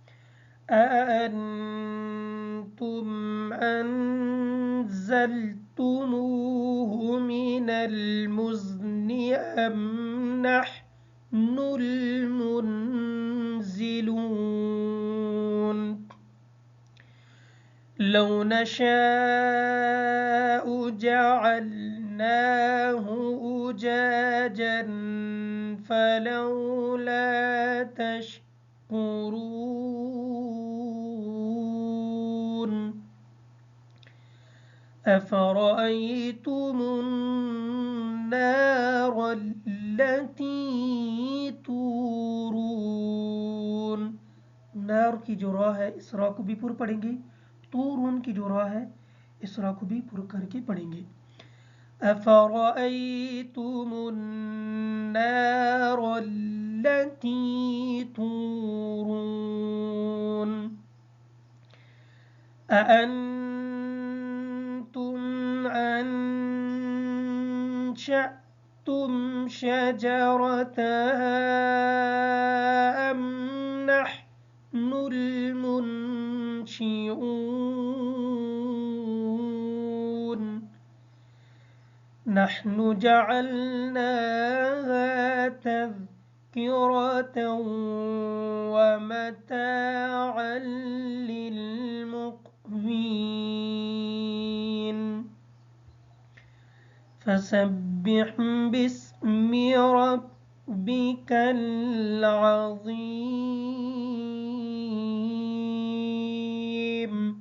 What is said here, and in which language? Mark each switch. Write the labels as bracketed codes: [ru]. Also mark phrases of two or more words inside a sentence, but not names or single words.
[ar] أأنتم أنزلتموه من المزن أم نحن المنزلون. لو نشاء جعلناه أجاجا فلولا تشكرون. أفرأيتم النار التي تورون. [hi] नार की जो रा है इस रा को भी पुर पढ़ेंगे। तूरून की जो रा है इस रा को भी पुर करके पढ़ेंगे। [ar] أفرأيتم النار التي تورون أأنتم أنشأتم شجرتها أم نحن المنشئون. نحن جعلناها تذكرة ومتاعا للمقوين. فسبح باسم ربك العظيم.